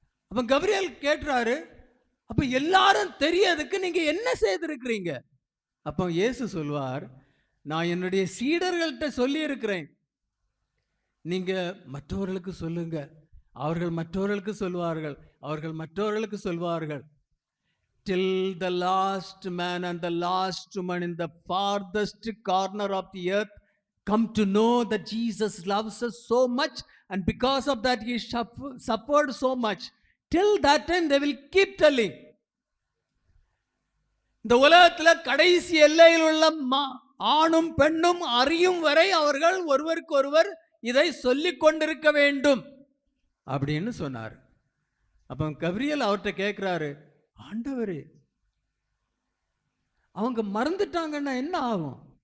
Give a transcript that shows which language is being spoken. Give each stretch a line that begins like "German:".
Tamil: அப்ப கபிரியல் கேட்கிறாரு, அப்ப எல்லாரும் தெரியறதுக்கு நீங்க என்ன செய்திருக்கிறீங்க? அப்ப இயேசு சொல்வார், நான் என்னுடைய சீடர்கள்ட்ட சொல்லி இருக்கிறேன், நீங்க மற்றவர்களுக்கு சொல்லுங்க, அவர்கள் மற்றவர்களுக்கு சொல்வார்கள், அவர்கள் மற்றவர்களுக்கு சொல்வார்கள்.
English: Till the last man and the last woman in the farthest corner of the earth come to know that Jesus loves us so much, and because of that he suffered so much. Till that time they will keep telling.
Tamil: இந்த உலகத்தில் கடைசி எல்லையில் உள்ள ஆணும் பெண்ணும் அறியும் வரை அவர்கள் ஒருவருக்கு ஒருவர் இதை சொல்லிக் கொண்டிருக்க வேண்டும் அப்படின்னு சொன்னார். அப்ப கபிரியல் அவர்கிட்ட கேட்கிறாரு, ஆண்டவரே அவங்க மறந்துட்டாங்கன்னா என்ன ஆகும்?